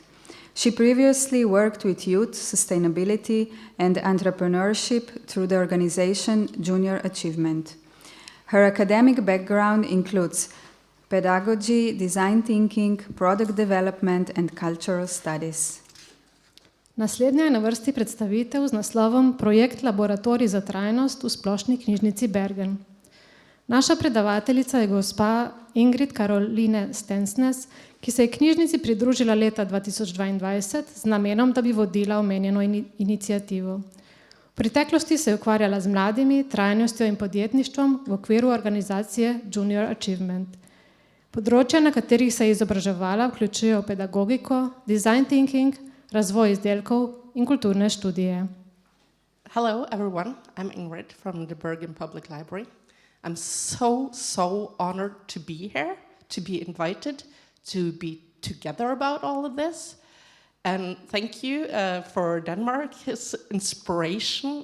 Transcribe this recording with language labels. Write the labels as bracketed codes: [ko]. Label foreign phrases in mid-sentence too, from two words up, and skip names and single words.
[en] She previously worked with youth, sustainability, and entrepreneurship through the organization Junior Achievement. Her academic background includes pedagogy, design thinking, product development, and cultural studies. [sl] Naslednja je na vrsti predstavitev z naslovom Projekt Laboratorij za trajnost v splošni knjižnici Bergen. Naša predavateljica je gospa Ingrid Karoline Stensnes, ki se je knjižnici pridružila leta 2022 z namenom, da bi vodila omenjeno inicijativo. V preteklosti se je ukvarjala z mladimi, trajnostjo in podjetništvom v okviru organizacije Junior Achievement. Področja, na katerih se je izobraževala, vključujejo pedagogiko, [en] design thinking, [sl] razvoj izdelkov in kulturne študije. [en] Hello everyone, I'm Ingrid from the Bergen Public Library. I'm so honored to be here, to be invited, to be together about all of this. And thank you for Denmark's inspiration.